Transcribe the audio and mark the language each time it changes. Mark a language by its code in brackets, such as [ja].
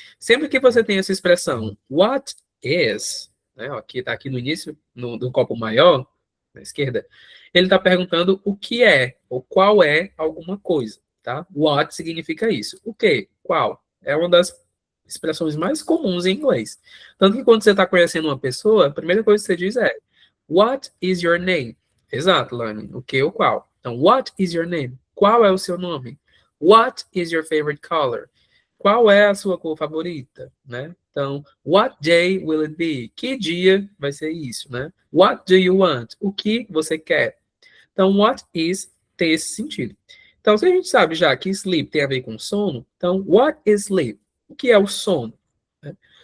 [pt] Sempre que você tem essa expressão, what is, né, ó, que está aqui no início, no copo maior, na esquerda, ele está perguntando o que é, ou qual é alguma coisa, tá? What significa isso. O que? Qual? É uma das expressões mais comuns em inglês. Tanto que quando você está conhecendo uma pessoa, a primeira coisa que você diz é, [en] what is your name? [pt] Exato, Lani. O que ou qual? Então, [en] what is your name? [pt] Qual é o seu nome? [en] What is your favorite color? [pt] Qual é a sua cor favorita, né? Então, [en] what day will it be? [pt] Que dia vai ser isso, né? [en] What do you want? [pt] O que você quer? Então, what is tem esse sentido. Então, se a gente sabe já que sleep tem a ver com sono, então, [en] what is sleep? [pt] O que é o sono? Né?